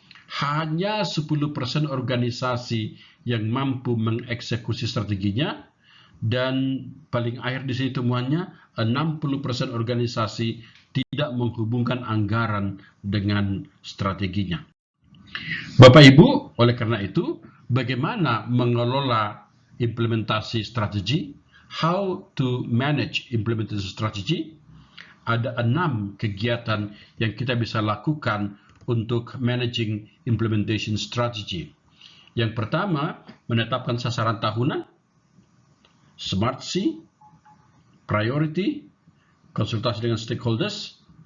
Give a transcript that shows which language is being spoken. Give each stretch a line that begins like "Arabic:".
Indonesian: Hanya 10% organisasi yang mampu mengeksekusi strateginya, dan paling akhir di sini temuannya 60% organisasi tidak menghubungkan anggaran dengan strateginya. Bapak Ibu, oleh karena itu, bagaimana mengelola implementasi strategi?
English: How to manage implementation strategy?
Indonesian: Ada 6 kegiatan yang kita bisa lakukan untuk managing implementation strategy. Yang pertama, menetapkan sasaran tahunan, Smart C, priority, konsultasi dengan stakeholders.